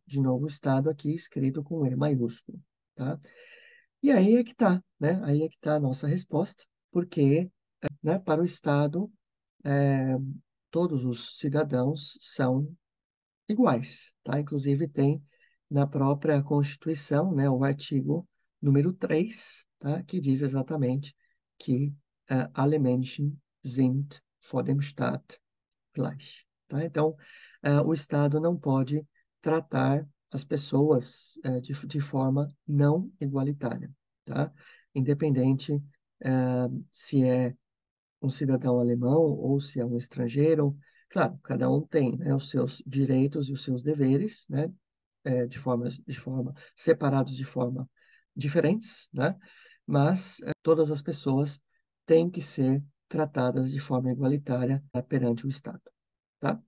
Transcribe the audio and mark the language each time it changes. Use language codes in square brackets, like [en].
[pt] De novo, o Estado aqui escrito com E maiúsculo, tá? E aí é que tá, né? Aí é que tá a nossa resposta, porque né, para o Estado, é, todos os cidadãos são iguais, tá? Inclusive tem na própria Constituição, né, o artigo número 3, tá? Que diz exatamente que [de] alle Menschen sind vor dem Staat gleich, [pt] tá? Então, o Estado não pode tratar as pessoas de forma não igualitária, tá? Independente se é um cidadão alemão ou se é um estrangeiro. Claro, cada um tem, né, os seus direitos e os seus deveres, né, de forma separados de forma diferentes, né, mas todas as pessoas têm que ser tratadas de forma igualitária perante o Estado, tá?